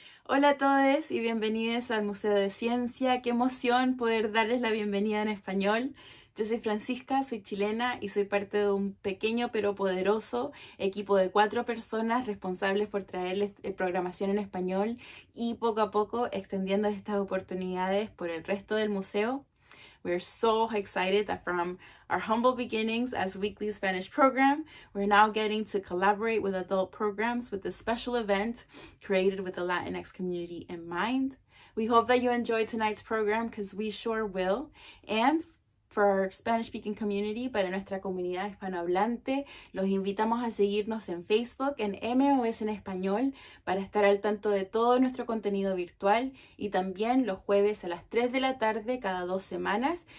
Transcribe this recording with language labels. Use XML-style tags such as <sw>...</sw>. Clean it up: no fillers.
<es>Hola a todos y bienvenidos al Museo de Ciencia. Qué emoción poder darles la bienvenida en español. Yo soy Francisca, soy chilena y soy parte de un pequeño pero poderoso equipo de 4 personas responsables por traerles programación en español y poco a poco extendiendo estas oportunidades por el resto del museo.</es> <en>We're so excited that from our humble beginnings as weekly Spanish program, we're now getting to collaborate with adult programs with this special event created with the Latinx community in mind. We hope that you enjoyed tonight's program because we sure will. And for our Spanish-speaking community,</en> <es>para nuestra comunidad hispanohablante, los invitamos a seguirnos en Facebook en MOS en Español para estar al tanto de todo nuestro contenido virtual y también los jueves a las 3 de la tarde cada 2 semanas.</es>